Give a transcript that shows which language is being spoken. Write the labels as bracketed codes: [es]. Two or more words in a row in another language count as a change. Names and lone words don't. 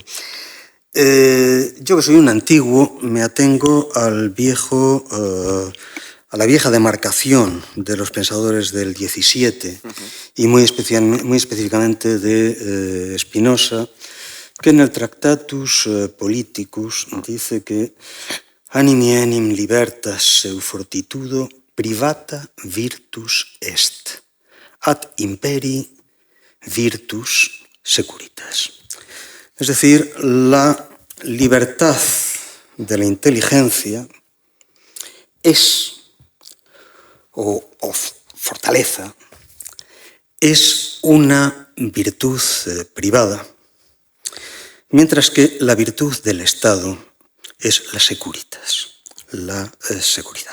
[es] Yo, que soy un antiguo, me atengo a la vieja demarcación de los pensadores del 17 y muy específicamente de Spinoza, que en el Tractatus Politicus dice que [la] animi enim libertas seu fortitudo privata virtus est, ad imperi virtus securitas. [es] Es decir, la libertad de la inteligencia es, o fortaleza, es una virtud privada, mientras que la virtud del Estado es la securitas, la seguridad.